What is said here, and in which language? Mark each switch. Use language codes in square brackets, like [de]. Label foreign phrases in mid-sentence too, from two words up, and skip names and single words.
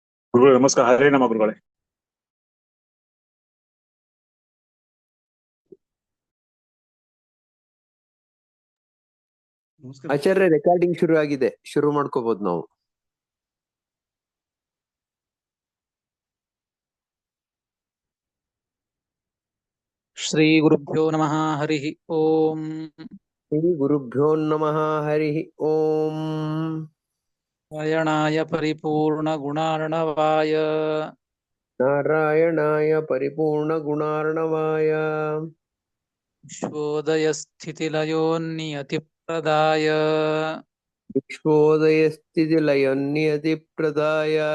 [kn] ಗುರುಗಳೇ ನಮಸ್ಕಾರ. ಹರೇ ನಮ್ಮ ಗುರುಗಳೇ. ಆಚಾರ್ಯ ರೆಕಾರ್ಡಿಂಗ್ ಶುರು ಆಗಿದೆ, ಶುರು ಮಾಡ್ಕೋಬಹುದು ನಾವು. [sa] ಶ್ರೀ ಗುರುಭ್ಯೋ ನಮಃ ಹರಿ ಓಂ. ಶ್ರೀ ಗುರುಭ್ಯೋ ನಮಃ ಹರಿ ಓಂ. ನಾರಾಯಣಾಯ ಪರಿಪೂರ್ಣ ಗುಣಾರ್ಣವಾಯ ನಾರಾಯಣಾಯ ಪರಿಪೂರ್ಣ ಗುಣಾರ್ಣವಾಯ ವಿಶ್ವೋದಯ ಸ್ಥಿತಿಲಯೋನ್ನಿಯತಿಪ್ರದಾಯ ವಿಶ್ವೋದಯ ಸ್ಥಿತಿ ಲಯೋನ್ನಿಯತಿ ಪ್ರದಾಯ